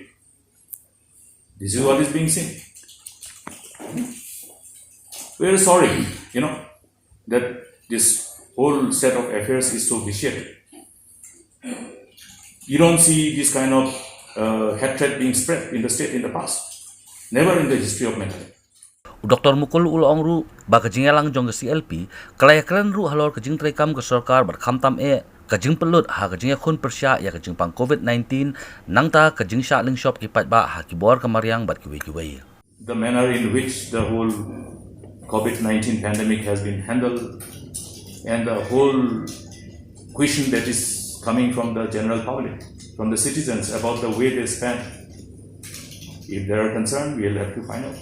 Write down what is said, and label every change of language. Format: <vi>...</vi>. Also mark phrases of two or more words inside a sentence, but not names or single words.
<en>This is what is being seen. We are sorry, that this whole set of affairs is so vitiated. You don't see this kind of hatred being spread in the state in the past. Never in the history of Meghalaya.</en> <kha>Dr. Mukul ulong ru ba ka jingialang jong ka CLP kalayakren ru halor ka jing kam ka Sorkar bar khamtam ka jing pelut ha ka jing khun pyrshah ya ka jing pang COVID-19 nangta ka jing sha ling shop ki patba ha ki bor ka mariang bat ki wei.</kha> <en>The manner in which the whole COVID-19 pandemic has been handled and the whole question that is coming from the general public, from the citizens about the way they spend. If they are concerned, we will have to find out.</en>